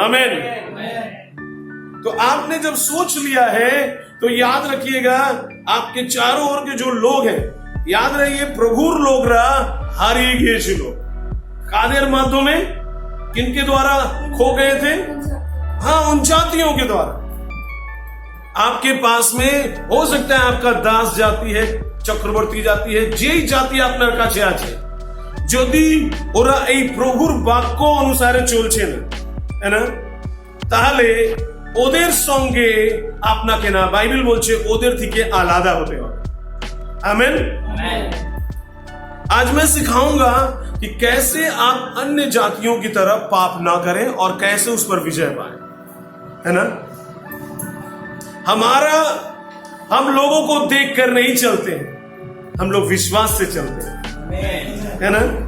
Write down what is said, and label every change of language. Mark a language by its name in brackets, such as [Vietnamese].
[Hindi] आमीन। तो आपने जब सोच लिया है तो याद रखिएगा, आपके चारों ओर के जो लोग हैं, याद रहिए प्रभुर लोग [Bangla] হারিয়ে গিয়েছিল। কাদের মাধ্যমে, [Hindi] किनके द्वारा खो गए थे? हाँ, उन जातियों के द्वारा। आपके पास में हो सकता है आपका दास जाति है, [Bangla] चक्रवर्ती जाति है, যেই জাতি আপনার কাছে আছে, যদি ওরা এই প্রভুর বাক্য অনুসারে চলছে না, है ना, তাহলে ওদের সঙ্গে আপনাকে না, বাইবেল বলছে ওদের থেকে আলাদা হতে হবে। [Hindi] आमीन। आज मैं सिखाऊंगा कि कैसे आप अन्य जातियों की तरह पाप ना करें और कैसे उस पर विजय पाए, है ना। हम लोगों को देखकर नहीं चलते हैं, हम लोग विश्वास से चलते हैं, है ना।